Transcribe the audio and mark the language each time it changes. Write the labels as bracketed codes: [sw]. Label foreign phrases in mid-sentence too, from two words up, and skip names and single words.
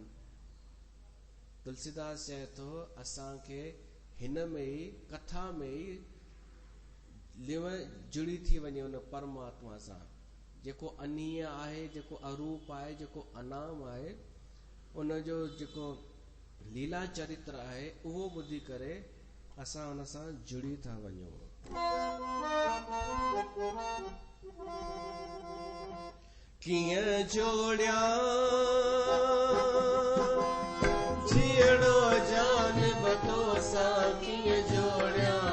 [sd] तुलसीदास चए थो असांखे हिन में ई, कथा में ई लिव जुड़ी थी वञे उन परमात्मा सां, जेको अनीय आहे, जेको अरूप आहे, जेको अनाम आहे, उनजो जेको लीला चरित्र आहे, उहो ॿुधी करे असां उन सां जुड़ी था वञूं। कीअं जोड़िया जीअड़ो जान बतो सां, कीअं जोड़िया